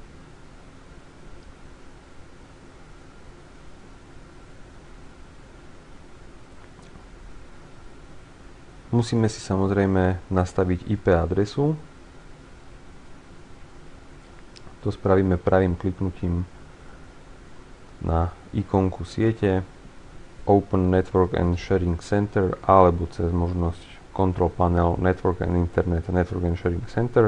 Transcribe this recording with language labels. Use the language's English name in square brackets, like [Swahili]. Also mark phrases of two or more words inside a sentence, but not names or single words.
[Slovak] Musíme si samozrejme nastaviť IP adresu. To spravíme pravým kliknutím na ikonku siete, [English] Open Network and Sharing Center, [Slovak] alebo cez možnosť [English] Control Panel Network and Internet Network and Sharing Center.